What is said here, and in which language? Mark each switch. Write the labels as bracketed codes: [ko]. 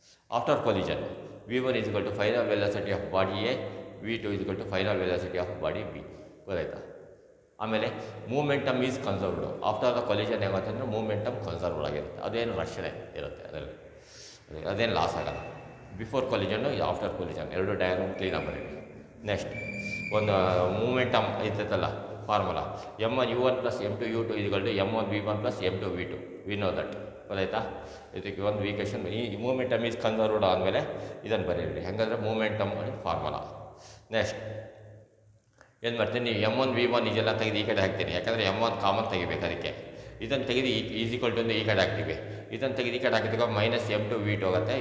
[en] After collision v1 = final velocity of body a, v2 = final velocity of body b. ಗೊತ್ತಾಯ್ತಾ? [kn] ಆಮೇಲೆ [en] Momentum is conserved. [kn] After the collision ಏನಾಗುತ್ತೆ, momentum conserved ಆಗಿರುತ್ತೆ, ಅದೇನು ರಕ್ಷಣೆ ಇರುತ್ತೆ, ಅದರಲ್ಲಿ ಅದೇನು ಲಾಸ್ ಆಗಲ್ಲ. ಬಿಫೋರ್ ಕೊಲಿಜನ್ನು, ಆಫ್ಟರ್ ಕೊಲಿಜನ್, ಎರಡು ಡಯಾಗ್ರಾಮ್ ಕ್ಲೀನಾಗಿ ಬರೀರಿ. ನೆಕ್ಸ್ಟ್ ಒಂದು ಮೂಮೆಂಟಮ್ ಇರ್ತೈತಲ್ಲ formula, m1 u1 + m2 u2 = m1 v1 + m2 v2. [en] We know that. [kn] ಗೊತ್ತಾಯ್ತಾ? ಇದಕ್ಕೆ ಒಂದು ವೀಕೇಶನ್. ಈ ಮೂಮೆಂಟಮ್ ಈಸ್ ಕನ್ಸರ್ವ್ಡ್ ಆದಮೇಲೆ ಇದನ್ನು ಬರೀರಿ. ಹಾಗಾದರೆ ಮೂಮೆಂಟಮ್ ಫಾರ್ಮುಲಾ. ನೆಕ್ಸ್ಟ್ ಏನು ಮಾಡ್ತೀನಿ, ಎಮ್ ಒನ್ ವಿ ಒನ್ ಇದೆಲ್ಲ ತೆಗೆದು ಈ ಕಡೆ ಹಾಕ್ತೀನಿ, ಯಾಕಂದರೆ ಎಮ್ ಒನ್ ಕಾಮನ್ ತೆಗಿಬೇಕು ಅದಕ್ಕೆ. ಇದನ್ನು ತೆಗೆದು ಈಸ್ ಈಕ್ವಲ್ ಟು ಈ ಕಡೆ ಹಾಕ್ತೀವಿ. ಇದನ್ನು ತೆಗೆದು ಈ ಕಡೆ ಹಾಕಿದಾಗ minus M to V to ಆಗುತ್ತೆ.